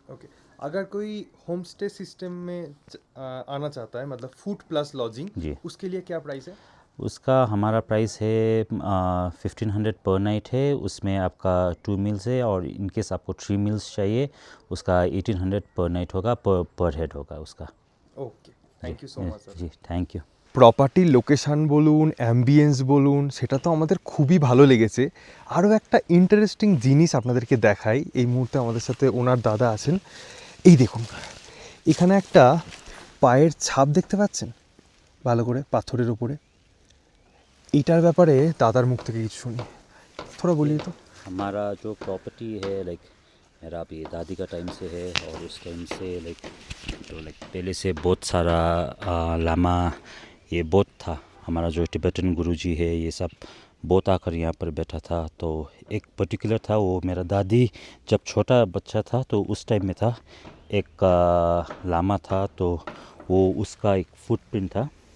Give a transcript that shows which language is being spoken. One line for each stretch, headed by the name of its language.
Hindi: Okay, अगर कोई home stay system में आना चाहता है, मतलब फूड प्लस लॉजिंग, जी, उसके लिए क्या प्राइस है? उसका हमारा प्राइस है 1500 पर नाइट है। उसमें आपका 2 मील्स है और इनकेस आपको 3 मील्स चाहिए उसका 1800 पर नाइट होगा, पर हेड होगा उसका।
English: Okay, thank you so much sir.
Hindi: Ji, thank you.
Bangla: প্রপার্টির লোকেশান বলুন, অ্যাম্বিয়েন্স বলুন, সেটা তো আমাদের খুবই ভালো লেগেছে। আরও একটা ইন্টারেস্টিং জিনিস আপনাদেরকে দেখাই। এই মুহূর্তে আমাদের সাথে ওনার দাদা আছেন। এই দেখুন, এখানে একটা পায়ের ছাপ দেখতে পাচ্ছেন ভালো করে পাথরের ওপরে। এইটার ব্যাপারে দাদার মুখ থেকে কিছু শুনি,
Hindi: থোড়া বলিয়ে তো। हमारा जो प्रॉपर्टी है लाइक मेरा अभी दादी का टाइम से है और उस टाइम से लाइक पहले से बहुत सारा लामा ये बहुत था। हमारा जो टिबेटन गुरुजी है ये सब बहुत आकर यहाँ पर बैठा था। तो एक पर्टिकुलर था, वो मेरा दादी जब छोटा बच्चा था तो उस टाइम में था, एक लामा था तो वो उसका एक फुटप्रिंट था।